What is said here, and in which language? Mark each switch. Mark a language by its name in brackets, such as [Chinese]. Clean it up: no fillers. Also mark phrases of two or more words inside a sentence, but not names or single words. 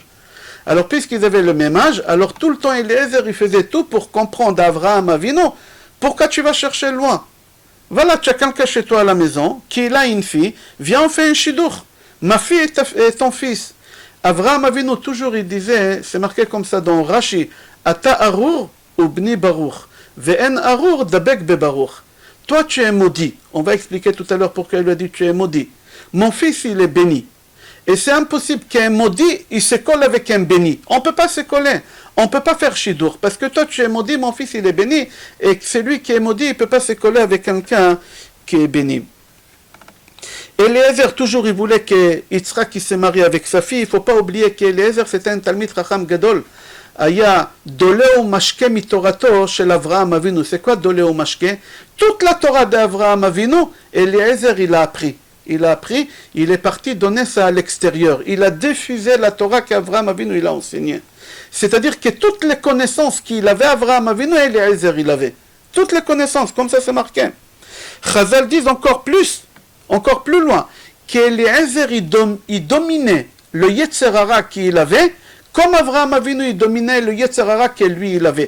[French] Alors puisqu'ils avaient le même âge, alors tout le temps Eliezer il faisait tout pour comprendre Avraham Avinu, pourquoi tu vas chercher loin? Voilà, tu as quelqu'un chez toi à la maison qui a une fille, viens on fait un shidur. Ma fille est ton fils. Avraham Avinu toujours il disait, c'est marqué comme ça dans Rashi, [Hebrew] אתה ארור ובני ברוך, ואין ארור דבק בברוך. [French] Toi, tu es maudit. On va expliquer tout à l'heure pourquoi il lui a dit tu es maudit. Mon fils, il est béni. Et c'est impossible qu'un maudit, il se colle avec un béni. On ne peut pas se coller. On ne peut pas faire chidour. Parce que toi, tu es maudit, mon fils, il est béni. Et celui qui est maudit, il ne peut pas se coller avec quelqu'un qui est béni. Eliezer, toujours, il voulait que Yitzhak se marie avec sa fille. Il ne faut pas oublier qu'Eliezer, c'était un [Hebrew] תלמיד חכם גדול. היה דולה ומשקה מתורתו של אברהם אבינו. [French] C'est quoi [Hebrew] דולה ומשקה? [French] Toute la Torah d'Avraham Avinu, Eliezer il a appris. Il a appris, il est parti donner ça à l'extérieur. Il a diffusé la Torah qu'Avraham Avinu il a enseignée. C'est-à-dire que toutes les connaissances qu'il avait, Avraham Avinu, Eliezer il avait. Toutes les connaissances, comme ça c'est marqué. Chazal dit encore plus loin, qu'Eliezer il dominait le [Hebrew] יצר הרע [French] qu'il avait, comme Avraham Avinu, il dominait le [Hebrew] יצר הרע [French] que lui, il avait.